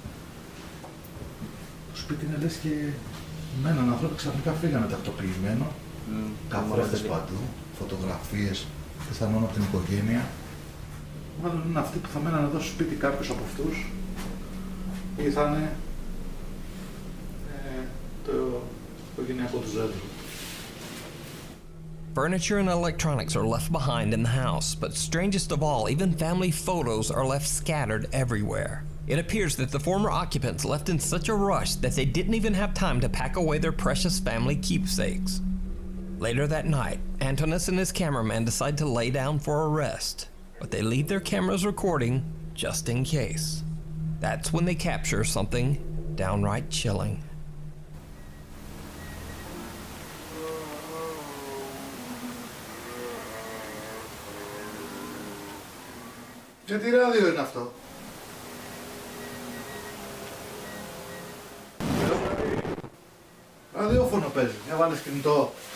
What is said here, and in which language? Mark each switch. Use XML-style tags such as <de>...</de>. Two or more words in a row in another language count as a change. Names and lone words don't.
<el>Το σπίτι είναι λες και με έναν άνθρωπο ξαφνικά φύγανε τακτοποιημένο. Καθρέφτες παντού, φωτογραφίες, πιθανόν από την οικογένεια. Μάλλον είναι αυτοί που θα μένανε εδώ στο σπίτι κάποιος από αυτούς ή θα είναι το οικογενειακό τους δέντρο.</el> <en>Furniture and electronics are left behind in the house, but strangest of all, even family photos are left scattered everywhere. It appears that the former occupants left in such a rush that they didn't even have time to pack away their precious family keepsakes. Later that night, Antonis and his cameraman decide to lay down for a rest, but they leave their cameras recording just in case. That's when they capture something downright chilling.</en> <el>Και τι ράδιο είναι αυτό? Ραδιόφωνο παίζει, για βάλεις κινητό.</el>